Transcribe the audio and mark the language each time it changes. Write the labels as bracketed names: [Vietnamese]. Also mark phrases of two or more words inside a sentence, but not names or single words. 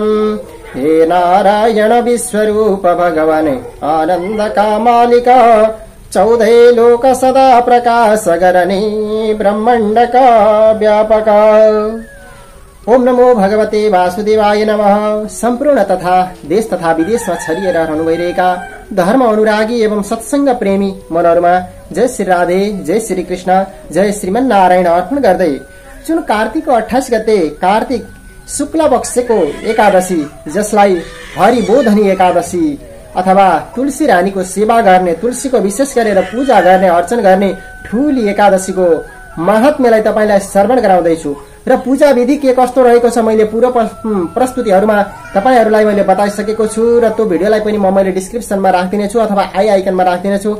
[Sanskrit] हे नारायण विश्वरूप भगवान् आनंद कामालिका 14 लोक सदा प्रकाश गरणी ब्रह्मांड का व्यापक। ओम नमो भगवते वासुदेवाय नमः। [Nepali] संपूर्ण तथा देश तथा विदेशमा छरिएर रहनु भइरहेका धर्म अनुरागी एवं सत्संग प्रेमी मनहरुमा जय श्री राधे, जय श्री कृष्ण, जय श्रीमन नारायण अर्पण गर्दै जुन कार्तिकको 28 गते कार्तिक शुक्ल पक्षको एकादशी, जसलाई हरिबोधनी एकादशी अथवा तुलसी रानीको सेवा गर्ने, तुलसीको विशेष गरेर पूजा गर्ने, अर्चन गर्ने ठूली एकादशीको महात्म्यलाई तपाईलाई श्रवण गराउँदैछु र पूजा विधि के कस्तो रहेको छ मैले पूर्व प्रस्तुतिहरुमा तपाईहरुलाई मैले बताइसकेको छु र त्यो भिडियोलाई पनि मैले डिस्क्रिप्सनमा राख्दिने छु अथवा आई आइकनमा राख्दिने छु।